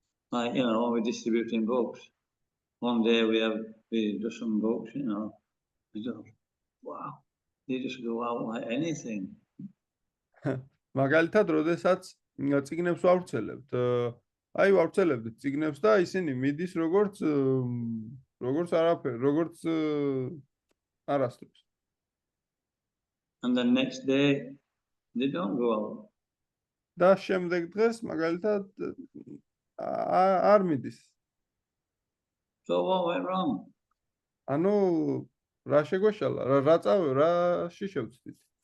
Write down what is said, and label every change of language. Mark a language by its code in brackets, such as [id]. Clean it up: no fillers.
[en] Like, you know, we're distributing books. One day we do some books, you know, we go, wow, they just go out like anything. [ka] მაგალითად, როდესაც წიგნებს ვავრცელებთ, ვავრცელებთ წიგნებს და ისინი მიდის როგორც არაფერი, როგორც არასდროს. [en] And the next day they don't go out. [ka] და შემდეგ დღეს მაგალითად არ მიდის. [en] So what went wrong? [ka] ანუ რა შეგვეშალა, რა წავე, რაში შევწდით?